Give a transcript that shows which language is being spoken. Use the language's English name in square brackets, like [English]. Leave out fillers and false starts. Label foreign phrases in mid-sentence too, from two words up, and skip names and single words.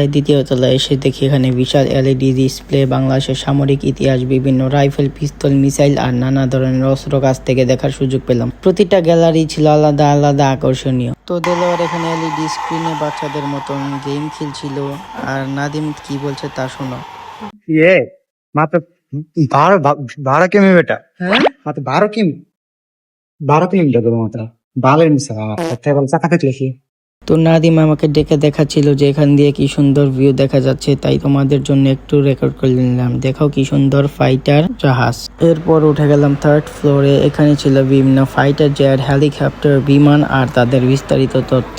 [Bangla] দ্বিতীয় তলায় এসে দেখি এখানে বিশাল [English] LED display, [Bangla] বাংলাদেশের সামরিক ইতিহাস, বিভিন্ন রাইফেল, পিস্তল, মিসাইল আর নানা ধরনের অস্ত্র কাছ থেকে দেখার সুযোগ পেলাম। প্রতিটা গ্যালারি ছিল আলাদা আলাদা আকর্ষণীয়। তো দেলোয়ার এখানে [English] LED screen [Bangla] বাচ্চাদের মতন গেম খেলছিল। আর নাদিম কি বলছে তা শোনো। [Hindi] ये मात्र 12 किमी बेटा मात्र 12 किमी बेटा मात्र 12 किमी। [Bangla] তো নাদিম আমাকে ডেকে দেখাচ্ছিল যে এখান দিয়ে কি সুন্দর ভিউ দেখা যাচ্ছে, তাই তোমাদের জন্য একটু রেকর্ড করে নিলাম। দেখাও কি সুন্দর ফাইটার জাহাজ। এরপর উঠে গেলাম [English] third floor. [Bangla] এখানে ছিল বিভিন্ন [English] fighter jet, [Bangla] হেলিকপ্টার, বিমান আর তাদের বিস্তারিত তথ্য।